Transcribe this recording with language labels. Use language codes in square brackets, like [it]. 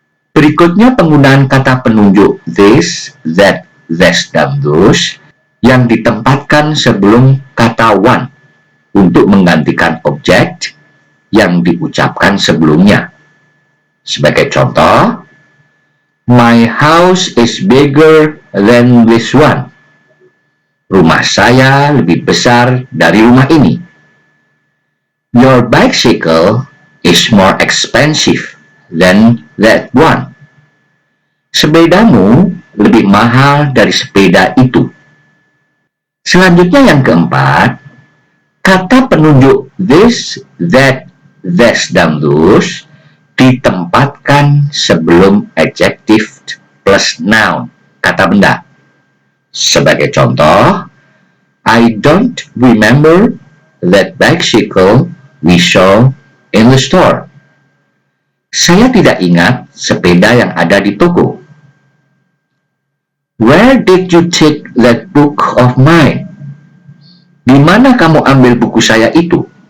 [id] Berikutnya penggunaan kata penunjuk this, that, this, dan those yang ditempatkan sebelum kata one untuk menggantikan objek yang diucapkan sebelumnya. Sebagai contoh, [en] my house is bigger than this one. [id] Rumah saya lebih besar dari rumah ini. [en] Your bicycle is more expensive than that one. [id] Sepedamu lebih mahal dari sepeda itu. Selanjutnya yang keempat, kata penunjuk this, that, this, dan those ditempatkan sebelum adjective plus noun, kata benda. Sebagai contoh, [en] I don't remember that bicycle we saw in the store. [id] Saya tidak ingat sepeda yang ada di toko. [en] Where did you take that book of mine? [id] Di mana kamu ambil buku saya itu?